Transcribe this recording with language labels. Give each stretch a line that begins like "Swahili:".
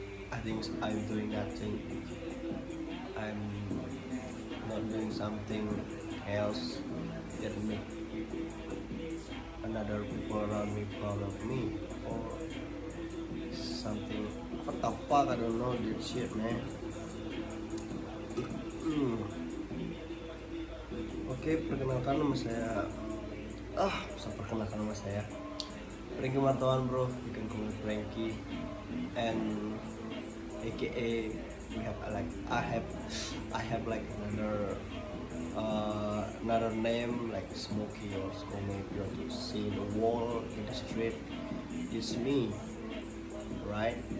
English: I think I'm doing nothing. I'm not doing something else that make another people around me proud of me or something. What the fuck? I don't know that shit, man.
Indonesian: Oke, perkenalkan nama saya. Bisa perkenalkan nama saya.
English: Frankie Martawan, bro. You can call me Frankie. And AKA we have like I have like another name like Smokey or Skomey. If you want to see the wall in the street, it's me, right?